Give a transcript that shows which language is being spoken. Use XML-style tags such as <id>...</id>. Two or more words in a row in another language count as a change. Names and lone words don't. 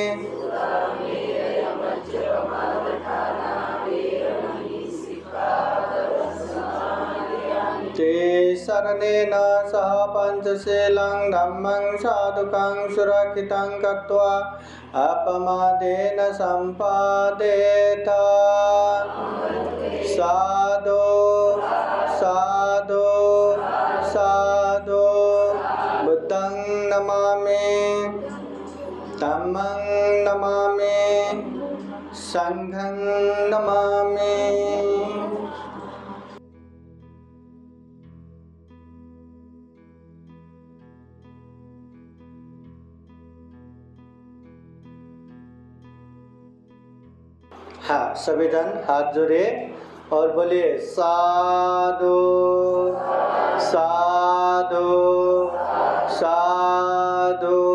<pi>ते शरणेन सह पंचशीलं धम्मं साधुकं सुरक्षितं कृत्वा अपमादेन सम्पादेत साधु साधु साधु बुद्धं नमामि धम्मं नमामि संघं नमामि।</pi> <hi>हाँ, सभी जन हाथ जोड़िए और बोलिए</hi> <pi>साधु साधु साधु।</pi>